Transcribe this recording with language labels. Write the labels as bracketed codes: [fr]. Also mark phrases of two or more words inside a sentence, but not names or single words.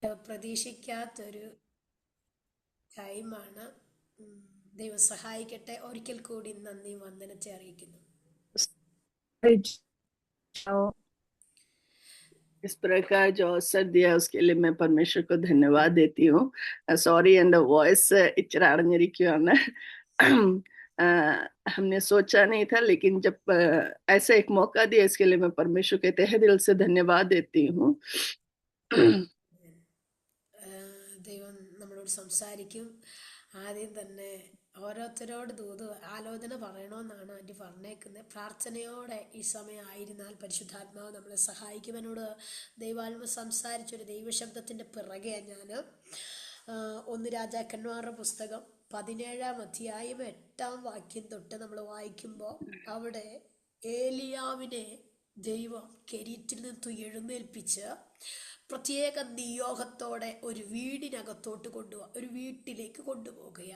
[ml] പ്രതീക്ഷിക്കാത്തൊരു ടൈമാണ്. ദൈവം സഹായിക്കട്ടെ. ഒരിക്കൽ കൂടി നന്ദി വന്ദനത്തെ അറിയിക്കുന്നു. [hi] इस प्रकार जो अवसर दिया उसके लिए मैं परमेश्वर को धन्यवाद देती हूँ. सॉरी एंड वॉइस इचराड़निरिक्कुवाണ്. हमने सोचा नहीं था, लेकिन जब ऐसा एक मौका दिया इसके लिए मैं परमेश्वर के तहे दिल से धन्यवाद देती हूँ. [ml] ദൈവം നമ്മളോട് സംസാരിക്കും. ആദ്യം തന്നെ ഓരോരുത്തരോട് ആലോചന പറയണമെന്നാണ് ആൻറ്റി പറഞ്ഞേക്കുന്നത്. പ്രാർത്ഥനയോടെ ഈ സമയം ആയിരുന്നാൽ പരിശുദ്ധാത്മാവ് നമ്മളെ സഹായിക്കും. എന്നോട് ദൈവാത്മ സംസാരിച്ചൊരു ദൈവശബ്ദത്തിൻ്റെ പിറകെ ഞാൻ 1 രാജാക്കന്മാരുടെ പുസ്തകം 17-ാം അധ്യായം 8-ാം വാക്യം തൊട്ട് നമ്മൾ വായിക്കുമ്പോൾ അവിടെ ഏലിയാവിനെ ദൈവം കെരീറ്റിൽ നിന്ന് എഴുന്നേൽപ്പിച്ച് പ്രത്യേക നിയോഗത്തോടെ ഒരു വീടിനകത്തോട്ട് ഒരു വീട്ടിലേക്ക് കൊണ്ടുപോകുകയാണ്.